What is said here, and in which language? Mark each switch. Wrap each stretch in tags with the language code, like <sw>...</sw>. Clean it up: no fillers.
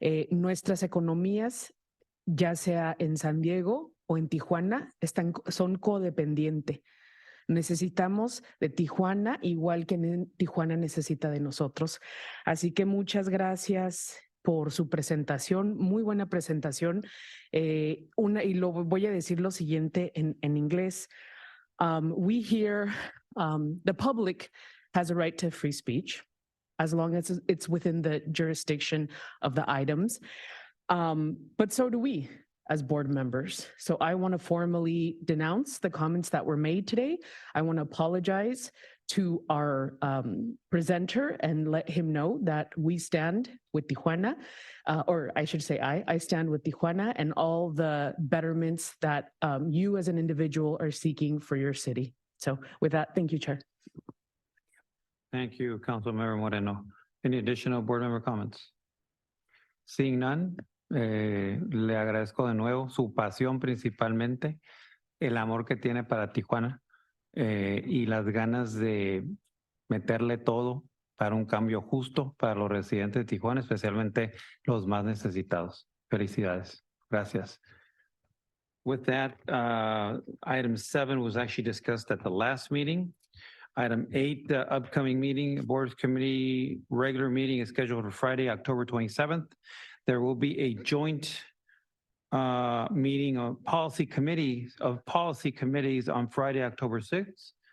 <es>Nuestras economías, ya sea en San Diego o en Tijuana, son codependientes. Necesitamos de Tijuana igual que Tijuana necesita de nosotros. Así que muchas gracias por su presentación, muy buena presentación. Y lo voy a decir lo siguiente en inglés.</es> <en>We hear the public has a right to free speech as long as it's within the jurisdiction of the items. But so do we as board members. So I want to formally denounce the comments that were made today. I want to apologize to our presenter and let him know that we stand with Tijuana, or I should say I stand with Tijuana and all the betterments that you as an individual are seeking for your city. So with that, thank you, Chair. Thank you, Councilmember Moreno. Any additional board member comments? Seeing none,</en> <es>le agradezco de nuevo su pasión principalmente, el amor que tiene para Tijuana y las ganas de meterle todo para un cambio justo para los residentes de Tijuana, especialmente los más necesitados. Felicidades. Gracias.</es> <en>With that, item 7 was actually discussed at the last meeting. Item 8, the upcoming meeting, Board Committee regular meeting is scheduled for Friday, October 27th. There will be a joint meeting of policy committees on Friday, October 6th.</en>